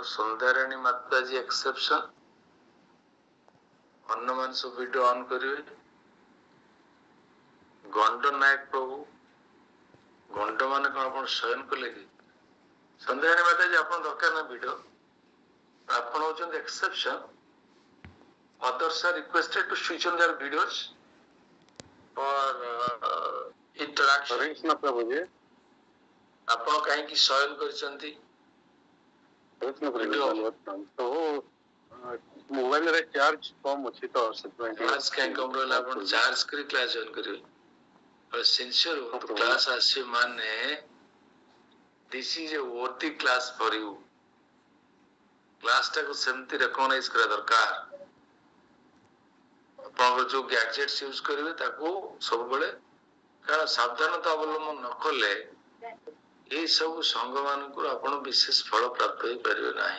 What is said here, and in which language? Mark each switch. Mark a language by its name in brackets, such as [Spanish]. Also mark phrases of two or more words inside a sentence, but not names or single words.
[Odia] ସନ୍ଧ୍ୟାରାଣୀ ମାତାଜୀ ଏକ୍ସେପସନ, ଅନ୍ୟମାନେ ସବୁ [English] video on [Odia] କରିବେ। ଗଣ୍ଡ ନାୟକ ପ୍ରଭୁ, ଗଣ୍ଡ ମାନେ କଣ ଆପଣ ଶୟନ କଲେ କି? ସନ୍ଧ୍ୟାରାଣୀ ମାତାଜୀ ଆପଣ ଦରକାର ନା ଭିଡିଓ, ଆପଣ ହଉଛନ୍ତି ଏକ୍ସେପସନ। [English] others are requested to switch on their videos for interaction। [Odia] ଆପଣ କାହିଁକି ଶୟନ କରିଛନ୍ତି? ମୋବାଇଲ ରେ ଚାର୍ଜ କମ ଅଛି ତ ସେଥିପାଇଁ। ଚାର୍ଜ କାହିଁ କମ ରହିଲା? ଆପଣ ଚାର୍ଜ କରି [English] class join [Odia] କରିବେ। ସିନସିୟର ହୁଅନ୍ତୁ, କ୍ଲାସ ଆସିବେ ମାନେ [English] this is a worthy class for you। [Odia] କ୍ଲାସ ଟାକୁ ସେମିତି ରେକଗ୍ନାଇଜ କରିବା ଦରକାର। ଆପଣଙ୍କର ଯୋଉ [English] gadgets use [Odia] କରିବେ ତାକୁ ସବୁବେଳେ, କାରଣ ସାବଧାନତା ଅବଲମ୍ବନ ନ କଲେ ଏଇ ସବୁ ସଂଘ ମାନଙ୍କୁ ଆପଣ ବିଶେଷ ଫଳ ପ୍ରାପ୍ତ ହେଇପାରିବେ ନାହିଁ।